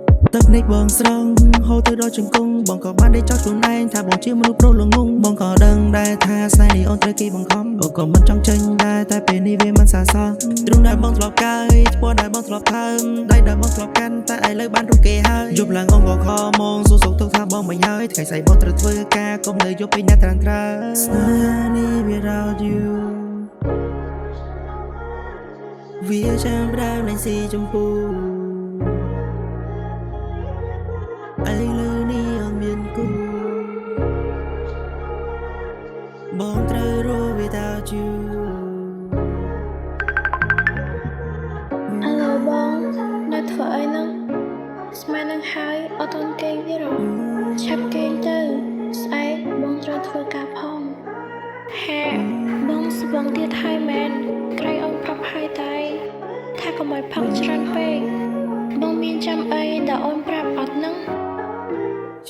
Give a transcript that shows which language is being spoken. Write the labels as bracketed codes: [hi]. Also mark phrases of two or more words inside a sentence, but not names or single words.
[km] ។ ទឹកនេះបងស្រង់, ហូរទៅដល់ជង្គង់, បងក៏បានដេកចោលខ្លួនឯង, ថាបងជាមនុស្សប្រុសល្ងង់។ បងក៏ដឹងដែរថាស្នេហ៍នេះអូនត្រូវគេបង្ខំ, អូនក៏មិនចង់ចេញដែរ, តែពេលនេះវាមិនស័ក្តិសម ។ ទ្រូងដែលបងធ្លាប់កាយ, ឈ្មោះដែលបងធ្លាប់ថើម ដៃដែលបងធ្លាប់កាន់ តែឥឡូវបានរកគេហើយ។ យប់ឡើងអងក៏ខមង សួរសុខទុក្ខថាបងមិញហើយ ថ្ងៃស្អែកបងត្រូវធ្វើការ កុំនៅយប់ពេកណាត្រាំត្រើយ។ ស្នេហានេះ [en] without you [km] វាចាប់ផ្ដើមលែងស៊ីជម្ពូ ឥឡូវនេះអត់មានគូ បងត្រូវរស់ [en] without you [km] ឥឡូវបងនៅធ្វើអីហ្នឹង? ស្មាននឹងហើយ អត់ទាន់គេងទៀតហ៎? ឆាប់គេងទៅ ស្អែកបងត្រូវធ្វើការផង។ ហា បងស្វឹងទៀតហើយមែន? ក្រៃអូនផឹកហើយតែ ថាកុំឲ្យផឹកច្រើនពេក។ បងមានចាំអីដែលអូនប្រាប់អត់ហ្នឹង?